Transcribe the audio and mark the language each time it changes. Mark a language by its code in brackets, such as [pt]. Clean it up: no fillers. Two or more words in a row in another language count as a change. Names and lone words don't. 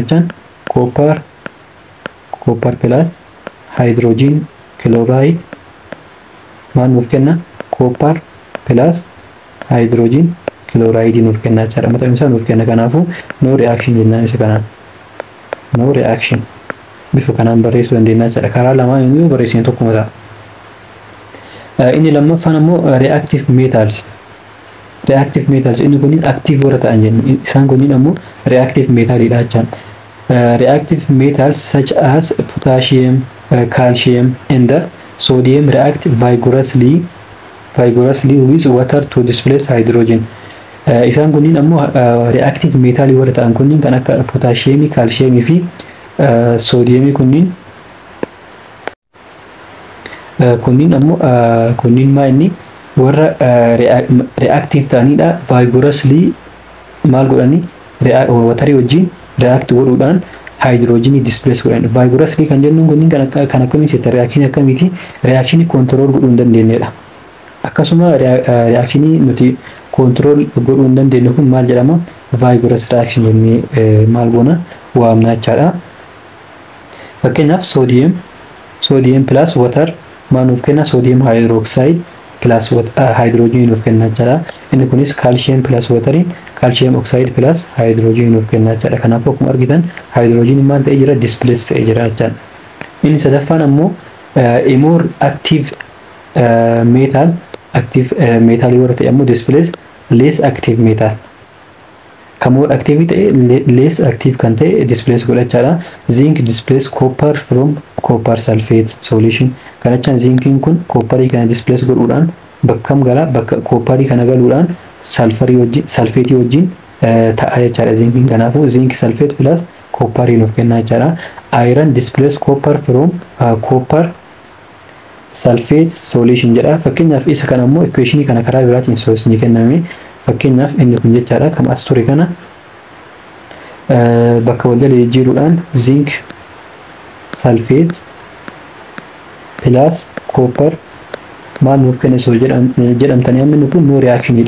[om] Kana jechaan [en] copper plus hydrogen chloride [om] maal nuuf kenna [en] copper plus hydrogen chloride [om] nuuf kenna jechuudha. Mata isaa nuuf kenna. Kanaafuu [en] no reaction [om] jennaan isa kanaan. [en] No reaction [om] bifa kanaan barreessuu dandeenya jechuudha. Karaa lamaan inni barreessine tokkuma ta'a. Inni lammaffaan ammoo [en] reactive metals. Reactive metals [om] inni kun active warra ta'an jenna. Isaan kun ammoo reactive metalidha jechuudha. [en] Reactive metals such as potassium, calcium and sodium react vigorously with water to displace hydrogen. [om] Isaan kunniin ammoo [en] reactive metal [om] warra ta'an kunniin kan akka potassium, calcium fi sodium kunniin ammoo kunniin maa inni warra reactive ta'anidha. Vigorously maal godhani waterii wajjin react godhuudhaan [en] hydrogen displace [om] godhan. Vigorously kan jennuun kunniin kan akkamii seeta reaction akkamiiti [en] reaction control [om] godhuu hin dandeenyedha. Akkasuma reaction nuti control godhuu hin dandeenyu kun maal jedhama [en] vigorous reaction [om] jennee maal goona waamna jechaadha. Fakkeenyaaf [en] sodium plus water [om] maal nuuf kenna [en] sodium hydroxide plus hydrogen [om] nuuf kenna jechaadha. Inni kunis [en] calcium plus water calcium oxide plus hydrogen [om] nuuf kenna jechaadha. Kanaafuu akkuma argitan hydrogen maal ta'ee jira displace ta'ee jira jechaadha. Inni sadaffaan ammoo [en] more active metal [om] warra ta'e ammoo [en] displace less active metal. More active [om] ta'e [en] less active [om] kan ta'e displace godhachaadha. [en] Zinc displace copper from copper sulfate solution. [om] Kanachaan zinkiin kun copperii kana displace godhuudhaan bakkam gala bakka copperii kana galuudhaan sulfate wajjin ta'a jechaadha zinkiin. Kanaafuu [en] zinc sulfate plus [om] copperii nuuf kenna jechaadha. [en] Iron displace copper from copper sulfate solution jedha. [om] Fakkeenyaaf isa kana ammoo equation kana karaa biraatiin soosni kenname. Fakkeenyaaf inni kun jechaadha kama as ture kana bakka wal jala jijjiiruudhaan [en] zinc sulfate plus copper [om] maal nuuf kenna soo jedhamtanii amma inni kun no reactionidha.